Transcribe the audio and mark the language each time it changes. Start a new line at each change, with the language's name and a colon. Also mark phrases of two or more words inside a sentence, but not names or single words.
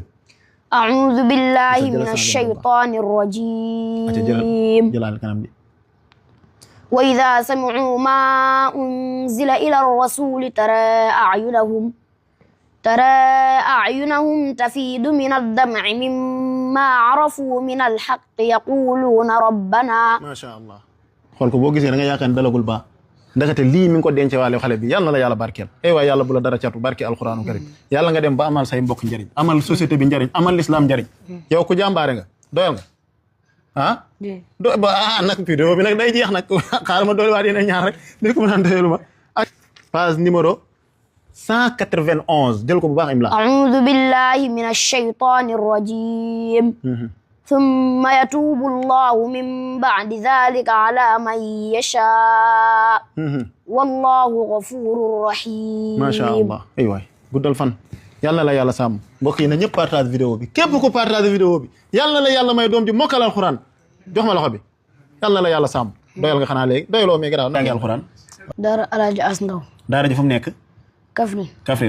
Arabic: أعوذ بالله جلس من على الشيطان
Wolof: acca
Arabic: الرجيم
Wolof: jëlaal kanam bi
Arabic: وإذا سمعوا ما أنزل إلى الرسول ترى أعينهم تفيض من الدمع مما عرفوا من الحق يقولون ربنا ما شاء الله
Wolof: xool ko boo gisee da nga yaakaar ne dalagul baax ndakate lii mi ngi ko denc waale xale bi yàlla na la yàlla barkeel ay waay yàlla bu la dara catu barke
Arabic: القرآن الكريم
Wolof: yàlla nga dem ba amal say mbokk njëriñ amal société bi njëriñ amal l'islam njëriñ yow ku jàmbaare nga doyal nga nag vidéo bi nag day jeex nag xaaral ma doole waat yeneen ñaar rek ni ko mën a doyalu ma ak
French: page numéro
Wolof: 191 jël ko bu baax imla
Arabic: أعوذ بالله من الشيطان الرجيم ثم يتوب الله من بعد ذلك على من يشاء والله غفور رحيم ما شاء الله
Wolof: ay waay guddal fan yàlla la yàlla sàmm mbokk yi na ñëpp partage vidéo bi képp ku partage vidéo bi yàlla la yàlla may doom ji mokkal alxuraan jox ma loxo bi yàlla la yàlla sàmm doyal nga xanaa léegi doyaloo mais garaaw nangi alxuraan Daara Alaaji As Ndaw daara ji fu mu nekk Kaffrine